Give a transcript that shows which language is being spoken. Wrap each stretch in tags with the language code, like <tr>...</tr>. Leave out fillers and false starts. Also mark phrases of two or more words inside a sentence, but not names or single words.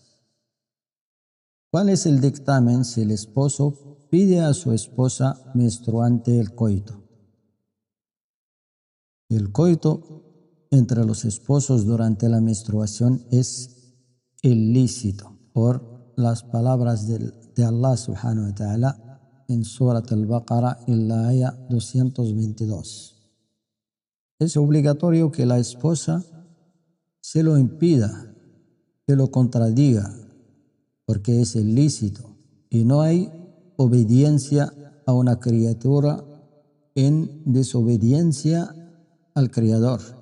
<es>¿Cuál es el dictamen si el esposo pide a su esposa menstruante el coito? El coito entre los esposos durante la menstruación es ilícito por las palabras de Allah</es> <ar>سبحانه وتعالى</ar> <es>en Surat al-Baqarah en la aya 222. Es obligatorio que la esposa se lo impida, que lo contradiga, porque es ilícito y no hay obediencia a una criatura en desobediencia al Creador.</es>